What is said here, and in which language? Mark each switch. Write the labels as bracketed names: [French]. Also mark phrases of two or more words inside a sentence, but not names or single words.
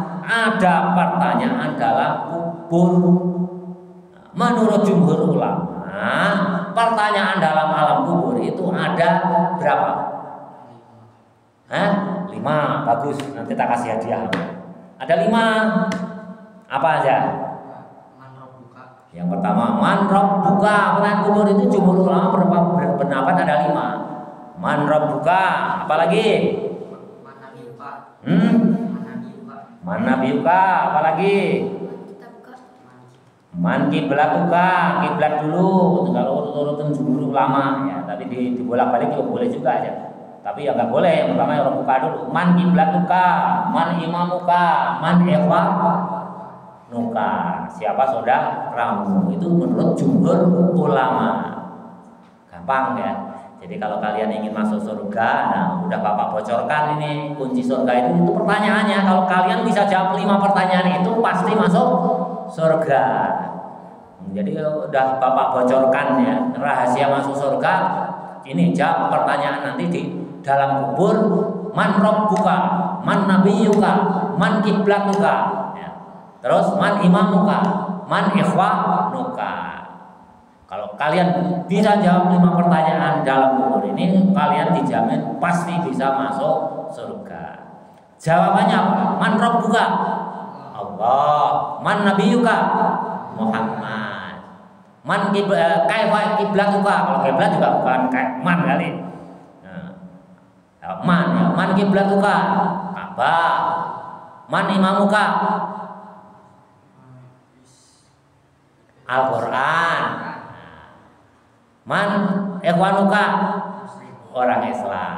[Indonesian] Ada pertanyaan dalam kubur. Menurut jumhur ulama, pertanyaan dalam alam kubur itu ada berapa? 5, bagus. Nanti tak kasih hadiah. Ada 5. Apa aja? Yang pertama, [Arabic] من ربك. [Indonesian] Pertanyaan kubur itu jumhur ulama berpendapat ada 5. [Arabic] من ربك. Apalagi? من نبيك. Apalagi? من قبلتك. [Indonesian] Kiblat dulu. Kalau urut-urutan jumhur ulama ya, tapi dibolak-balik juga boleh juga aja. Tapi ya nggak boleh, yang pertama orang buka dulu. [Arabic] من قبلتك، من إمامك، من نوكا. [Indonesian] Siapa saudaramu? Itu menurut jumhur ulama. Gampang ya. Jadi kalau kalian ingin masuk surga, nah udah Bapak bocorkan ini kunci surga itu pertanyaannya. Kalau kalian bisa jawab 5 pertanyaan itu pasti masuk surga. Jadi udah Bapak bocorkan ya rahasia masuk surga. Ini jawab pertanyaan nanti di dalam kubur. [Arabic] من ربك، من نبيك، من قبلتك ya. Terus من إمامك، من إخوانك. [Indonesian] Kalau kalian bisa jawab 5 pertanyaan dalam kubur ini, kalian dijamin pasti bisa masuk surga. Jawabannya apa? [Arabic] من ربك, Allah. من نبيك, Muhammad. من كيف قبلتك. [Indonesian] Kalau kiblat juga bukan kayak man kali. Man kiblatuka, Ka'bah. [Arabic] من إمامك, Al-Qur'an. من إخوانك, [Indonesian] orang Islam.